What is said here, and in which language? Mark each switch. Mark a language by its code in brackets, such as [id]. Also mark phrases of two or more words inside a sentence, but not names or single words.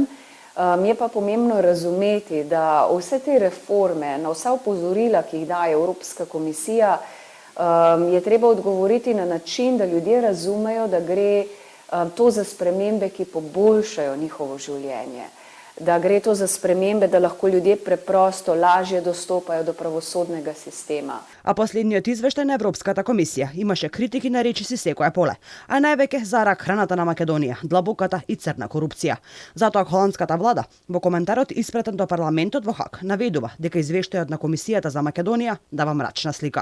[sl] Je pa pomembno razumeti, da vse te reforme, na vsa opozorila, ki jih daje Evropska komisija, je treba odgovoriti na način, da ljudje razumejo, da gre to za spremembe, ki poboljšajo njihovo življenje. Da gre to za spremembe, da lahko ljudje preprosto lažje dostopajo do pravosodnega sistema. [mk] А последниот извештај на Европската комисија имаше критики на речиси секоја поле, а највеќе за рак храната на Македонија, длабоката и црна корупција. Затоа холандската влада во коментарот испратен до парламентот во Хаг наведува дека извештајот на комисијата за Македонија дава мрачна слика.